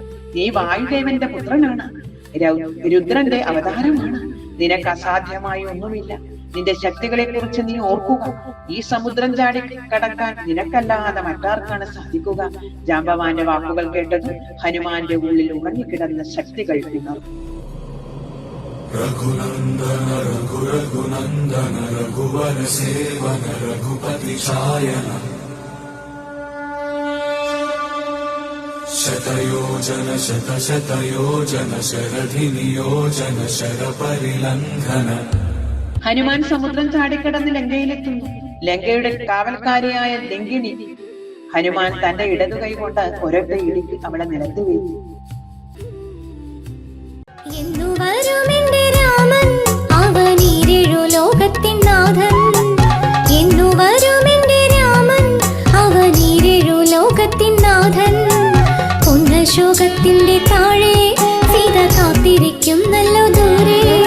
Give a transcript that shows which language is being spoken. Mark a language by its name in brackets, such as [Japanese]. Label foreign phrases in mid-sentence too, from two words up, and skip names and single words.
[Malayalam] നീ വായുദേവന്റെ പുത്രനാണ്, രുദ്രന്റെ അവതാരമാണ്. നിനക്ക് അസാധ്യമായി ഒന്നുമില്ല. നിന്റെ ശക്തികളെ കുറിച്ച് നീ ഓർക്കുക. ഈ സമുദ്രം ചാടി കടക്കാൻ നിനക്കല്ലാതെ മറ്റാർക്കാണ് സാധിക്കുക? ജാമ്പവാന്റെ വാക്കുകൾ കേട്ടത് ഹനുമാന്റെ ഉള്ളിൽ ഉറങ്ങിക്കിടന്ന ശക്തികൾ ഉണർന്നു. [Sanskrit] रघुनंदन रघुरघुनंदन रघुवर सेवन रघुपति छायन शतयोजन शतशतयोजन शरधि नियोजन शर परिलंघन. [Malayalam] ഹനുമാൻ സമുദ്രം ചാടിക്കടന്ന് ലങ്കയിലെത്തുന്നു. ലങ്കയുടെ കാവൽക്കാരിയായ ലങ്കിണി ഹനുമാൻ തന്റെ ഇടതു കൈ കൊണ്ട് ഒരൊറ്റ ഇടിക്ക് അവളെ നിലത്ത് വീഴ്ത്തി. ശോകത്തിന്റെ താഴെ സീത കാത്തിരിക്കുന്നല്ലോ ദൂരെ.